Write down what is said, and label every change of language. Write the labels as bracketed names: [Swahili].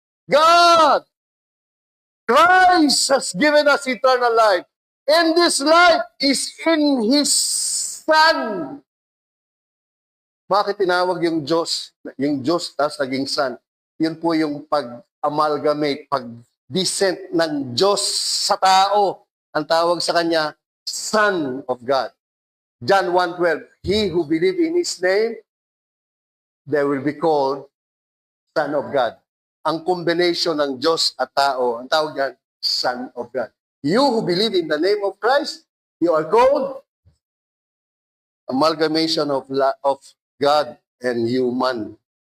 [English] God, Christ has given us eternal life. And this life is in His Son. [Filipino] Bakit tinawag yung Diyos tapos naging Son? Yun po yung pag-amalgamate, pag-descent ng Diyos sa tao. Ang tawag sa Kanya, Son of God. [English] John 1:12, He who believe in His name, they will be called Son of God. [Filipino] Ang combination ng Diyos at tao, ang tawag yan, Son of God. [English] You who believe in the name of Christ, you are called amalgamation of God and human.